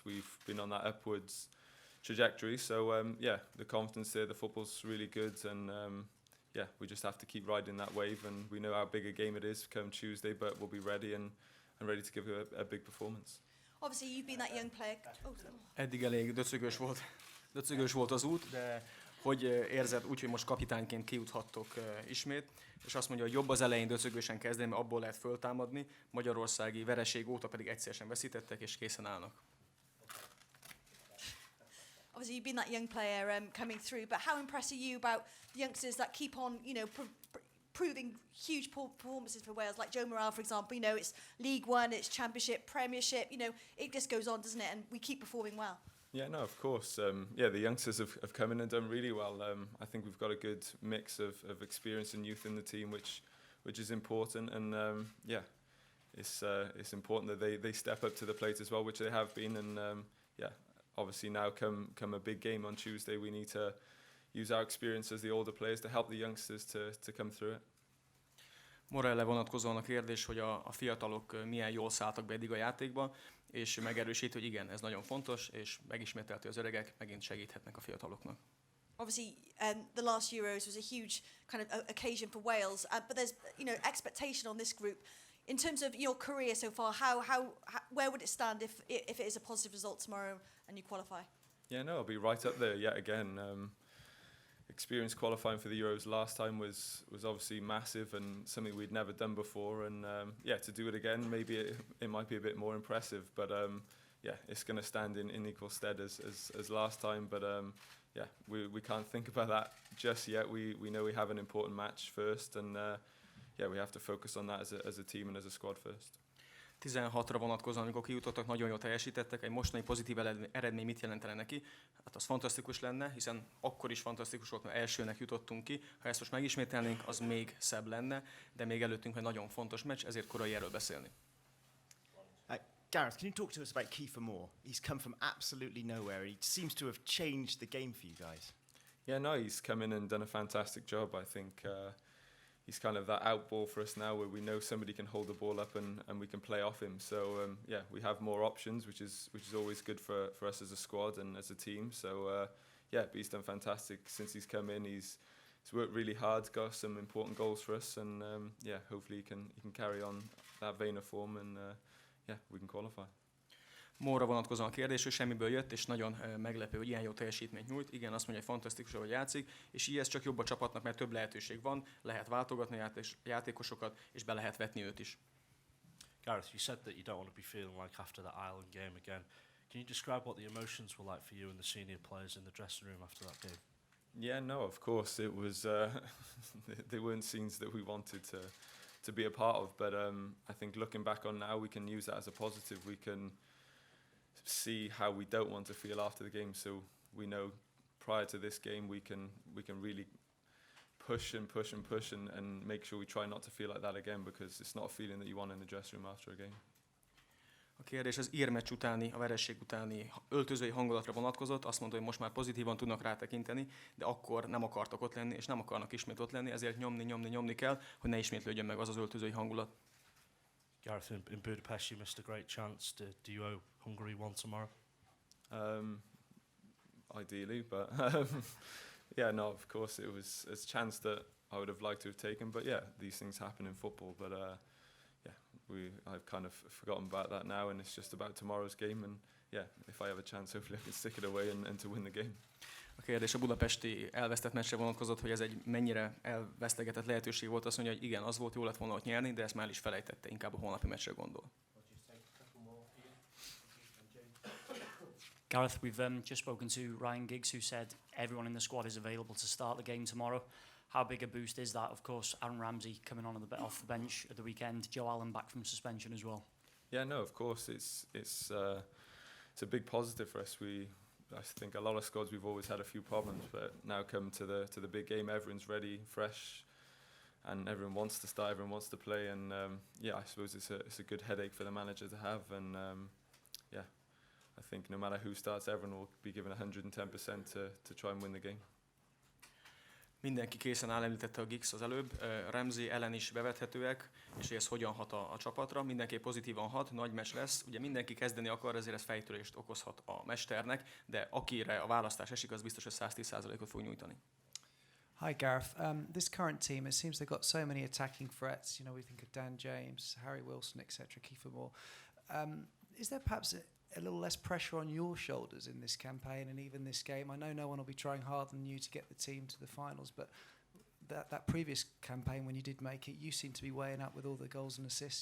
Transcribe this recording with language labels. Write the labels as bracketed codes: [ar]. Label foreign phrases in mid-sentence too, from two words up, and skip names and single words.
[en] We've been on that upwards trajectory. So yeah, the confidence there, the football's really good, and yeah, we just have to keep riding that wave. And we know how big a game it is come Tuesday, but we'll be ready and ready to give a big performance. Obviously, you've been that young player. Oh, sorry. [hu] Eddig elég döcögös volt az út, de hogy érzed úgy, hogy most kapitányként kijuthattok ismét, és azt mondja, hogy jobb az elején döcögősen kezdeni, mert abból lehet föltámadni, magyarországi vereség óta pedig egyszerűen veszítettek, és készen állnak. [en] Obviously, you've been that young player coming through, but how impressed are you about the youngsters that keep on, proving huge performances for Wales, like Joe Morrell, for example? It's League One, it's Championship, Premiership. It just goes on, doesn't it? And we keep performing well. Yeah, no, of course. Yeah, the youngsters have come in and done really well. I think we've got a good mix of experience and youth in the team, which is important. And yeah, it's important that they step up to the plate as well, which they have been. And yeah, obviously now come a big game on Tuesday, we need to use our experience as the older players to help the youngsters to come through it. [hu] Morelle vonatkozóan a kérdés, hogy a fiatalok milyen jól szálltak be eddig a játékba, és megerősít, hogy igen, ez nagyon fontos, és megismételti, az öregek megint segíthetnek a fiataloknak. [en] Obviously, the last Euros was a huge kind of occasion for Wales, but there's expectation on this group. In terms of your career so far, where would it stand if it is a positive result tomorrow and you qualify? Yeah, no, I'll be right up there yet again. Experience qualifying for the Euros last time was obviously massive and something we'd never done before, and yeah, to do it again, maybe it might be a bit more impressive, but yeah, it's going to stand in equal stead as last time, but yeah, we can't think about that just yet. We know we have an important match first, and yeah, we have to focus on that as a team and as a squad first. [hu] 16-ra vonatkozóan, amikor kijutottak, nagyon jól teljesítettek. Egy mostani pozitív eredmény mit jelentene neki? Hát az fantasztikus lenne, hiszen akkor is fantasztikus volt, mert elsőnek jutottunk ki. Ha ezt most megismételnénk, az még szebb lenne, de még előttünk egy nagyon fontos meccs, ezért korai erről beszélni. [en] Gareth, can you talk to us about Kiefer Moore? He's come from absolutely nowhere. He seems to have changed the game for you guys. Yeah, no, he's come in and done a fantastic job. I think he's kind of that out ball for us now, where we know somebody can hold the ball up and we can play off him. So yeah, we have more options, which is always good for us as a squad and as a team. So yeah, but he's done fantastic since he's come in. He's worked really hard, got some important goals for us, and yeah, hopefully he can carry on that vein of form, and yeah, we can qualify. [hu] Móra vonatkozóan a kérdés, hogy semmiből jött, és nagyon meglepő, hogy ilyen jó teljesítményt nyújt. Igen, azt mondja, hogy fantasztikus, hogy játszik, és így ez csak jobb a csapatnak, mert több lehetőség van, lehet váltogatni a játékosokat, és be lehet vetni őt is. [en] Gareth, you said that you don't want to be feeling like after that Ireland game again. Can you describe what the emotions were like for you and the senior players in the dressing room after that game? Yeah, no, of course. It was, they weren't scenes that we wanted to be a part of, but I think looking back on now, we can use that as a positive. We can see how we don't want to feel after the game, so we know prior to this game we can really push and make sure we try not to feel like that again, because it's not a feeling that you want in the dressing room after a game. [hu] A kérdés az írmeccs utáni, a vereség utáni öltözői hangulatra vonatkozott, azt mondta, hogy most már pozitívan tudnak rátekinteni, de akkor nem akartak ott lenni, és nem akarnak ismét ott lenni, ezért nyomni kell, hogy ne ismétlődjön meg az öltözői hangulat. [en] Gareth, in Budapest you missed a great chance. Do you owe Hungary one tomorrow? Ideally, but yeah, no, of course it was a chance that I would have liked to have taken, but yeah, these things happen in football, but yeah, I've kind of forgotten about that now, and it's just about tomorrow's game, and yeah, if I have a chance, hopefully I can stick it away and to win the game. [hu] A kérdés a budapesti elvesztett meccsre vonatkozott, hogy ez egy mennyire elvesztegetett lehetőség volt. Azt mondja, hogy igen, az volt, jó lett volna ott nyerni, de ezt már is felejtette, inkább a holnapi meccsre gondol. [en] Gareth, we've just spoken to Ryan Giggs, who said everyone in the squad is available to start the game tomorrow. How big a boost is that? Of course, Aaron Ramsey coming on off the bench at the weekend, Joe Allen back from suspension as well. Yeah, no, of course, it's a big positive for us. I think a lot of squads we've always had a few problems, but now come to the big game, everyone's ready, fresh, and everyone wants to start, everyone wants to play, and yeah, I suppose it's a good headache for the manager to have, and yeah, I think no matter who starts, everyone will be given 110% to try and win the game. [hu] Mindenki készen áll, említette a Giggs az előbb, Ramsey ellen is bevethetőek, és hogy ez hogyan hat a csapatra. Mindenki pozitívan hat, nagy meccs lesz. Ugye mindenki kezdeni akar, ezért ez fejtörést okozhat a mesternek, de akire a választás esik, az biztos, hogy 110%-ot fog nyújtani. [en] Hi Gareth. This current team, it seems they've got so many attacking threats. You know, we think of Dan James, Harry Wilson, etc., Kiefer Moore. Is there perhaps a little less pressure on your shoulders in this campaign and even this game? I know no one will be trying harder than you to get the team to the finals, but that previous campaign when you did make it, you seem to be weighing up with all the goals and assists.